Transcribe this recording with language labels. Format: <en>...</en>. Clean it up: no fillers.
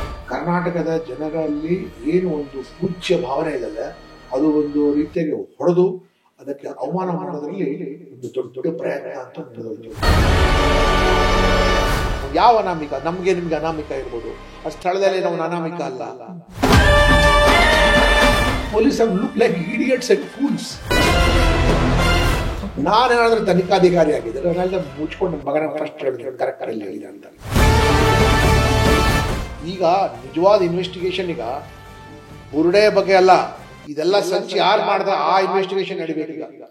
<kn>ಕರ್ನಾಟಕದ ಜನರಲ್ಲಿ ಏನು ಒಂದು ಪೂಜ್ಯ ಭಾವನೆ ಇದೆ, ಅದು ಒಂದು ರೀತಿಯಾಗಿ ಹೊಡೆದು ಅದಕ್ಕೆ ಅವಮಾನ ಮಾಡೋದ್ರಲ್ಲಿ ಒಂದು ದೊಡ್ಡ ಪ್ರಯತ್ನ ಅಂತ ನಡೆದೋಯ್ತು. ಯಾವ ಅನಾಮಿಕ? ನಮ್ಗೆ ನಿಮ್ಗೆ ಅನಾಮಿಕ ಇರ್ಬೋದು, ಆ ಸ್ಥಳದಲ್ಲಿ ನಾವು ಅನಾಮಿಕ ಅಲ್ಲ.</kn> <en>Police have looked like idiots and fools.</en> <kn>ನಾನೇನಾದ್ರೂ ತನಿಖಾಧಿಕಾರಿ ಆಗಿದ್ದರೆ ನಾನೆಲ್ಲ ಮುಚ್ಕೊಂಡು ಮಗನ ಫಸ್ಟ್ ಕರೆಕ್ಟಲ್ಲಿ ಹೇಳಿದೆ ಅಂತ. ಈಗ ನಿಜವಾದ ಇನ್ವೆಸ್ಟಿಗೇಷನ್ ಈಗ ಬುರುಡೆ ಬಗ್ಗೆ ಅಲ್ಲ, ಇದೆಲ್ಲ ಸಂಚಿ ಯಾರು ಮಾಡ್ದ ಆ ಇನ್ವೆಸ್ಟಿಗೇಷನ್ ನಡಿಬೇಕು ಈಗ.</kn>